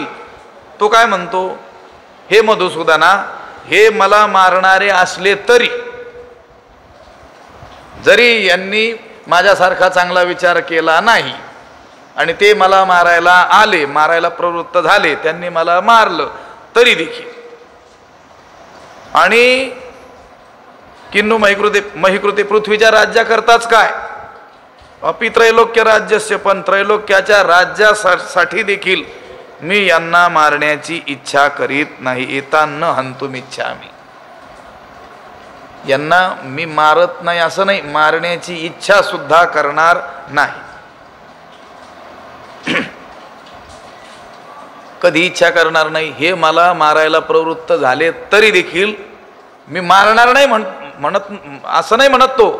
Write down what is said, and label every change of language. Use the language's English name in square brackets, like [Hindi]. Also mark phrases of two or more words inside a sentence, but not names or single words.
[Marathi] तो काय म्हणतो, हे मधुसूदना, हे मला मारणारे असले तरी, जरी यांनी माझ्यासारखा चांगला विचार केला नाही आणि ते मला मारायला आले, मारायला प्रवृत्त झाले, त्यांनी मला मारलं तरी देखील, आणि [Sanskrit] किन्नु महिकृते [Marathi] पृथ्वीच्या राज्याकरताच काय, [Sanskrit] अपि त्रैलोक्य राज्यस्य, [Marathi] पण त्रैलोक्याच्या राज्यासाठी देखील मी यांना मारण्याची इच्छा करीत नाही. [Sanskrit] एतान हंतुम इच्छामि, [Marathi] यांना मी मारत नाही असं नाही, मारण्याची इच्छा सुद्धा करणार नाही. कधी इच्छा करणार नाही. हे मला मारायला प्रवृत्त झाले तरी देखील मी मारणार नाही म्हणत असं नाही म्हणत तो.